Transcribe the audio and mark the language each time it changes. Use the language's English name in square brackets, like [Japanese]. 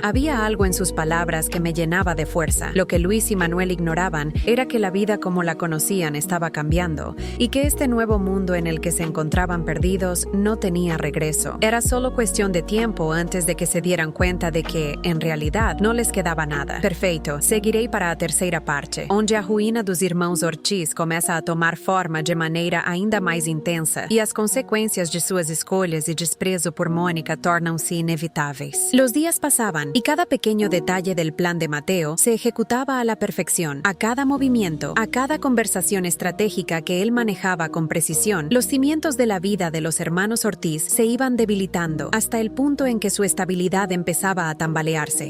[Spanish] Había algo en sus palabras que me llenaba de fuerza. Lo que Luis y Manuel ignoraban era que la vida como la conocían estaba cambiando y que este nuevo mundo en el que se encontraban perdidos no tenía regreso. Era solo cuestión de tiempo antes de que se dieran cuenta de que, en realidad, no les quedaba nada. [Portuguese] Perfeito, seguirei para a terceira parte, onde a ruína dos irmãos Ortiz começa a tomar forma de maneira ainda mais intensa e as consequências de suas escolhas e desprezo por Mónica tornam-se inevitáveis. [Spanish] Los días pasaban y cada pequeño detalle del plan de Mateo se ejecutaba a la perfección. A cada movimiento, a cada conversación estratégica que él manejaba con precisión, los cimientos de la vida de los hermanos Ortiz se iban debilitando hasta el punto en que su estabilidad empezaba a tambalearse.